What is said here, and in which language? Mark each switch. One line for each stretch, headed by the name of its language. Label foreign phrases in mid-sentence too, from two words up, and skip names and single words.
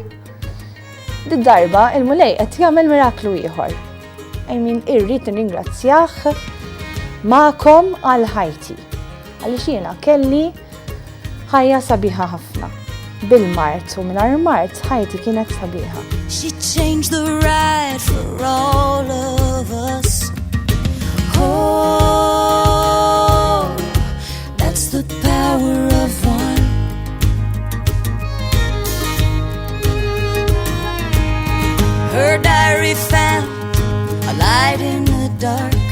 Maltese: Did-darba il-mulej qed jagħmel miraklu ieħor. Irrid nirringrazzjah magħkom għal ħajti. Għaliex jiena kelli ħajja sabiħa ħafna. Bil-mart u mingħajr mart ħajti kienet sabiħa.
English: She changed the ride for all of us. Oh, that's the power of one. Her diary found a light in the dark.